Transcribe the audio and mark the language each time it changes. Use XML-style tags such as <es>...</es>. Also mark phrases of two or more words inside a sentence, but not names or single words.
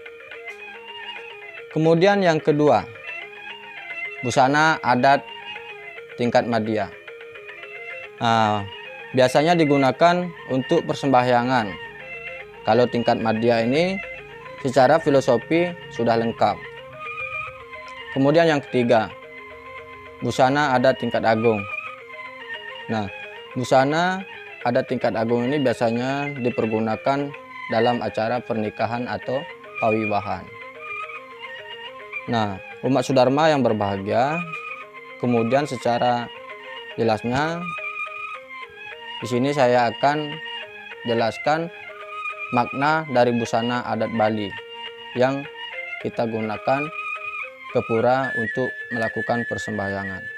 <id>Kemudian yang kedua, busana adat tingkat madya. Nah, biasanya digunakan untuk persembahyangan. Kalau tingkat madya ini secara filosofi sudah lengkap. Kemudian yang ketiga, busana adat tingkat agung. Nah, busana adat tingkat agung ini biasanya dipergunakan dalam acara pernikahan atau pawiwahan. Nah, umat Sudharma yang berbahagia, kemudian secara jelasnya di sini saya akan jelaskan makna dari busana adat Bali yang kita gunakan ke pura untuk melakukan persembahyangan.</id>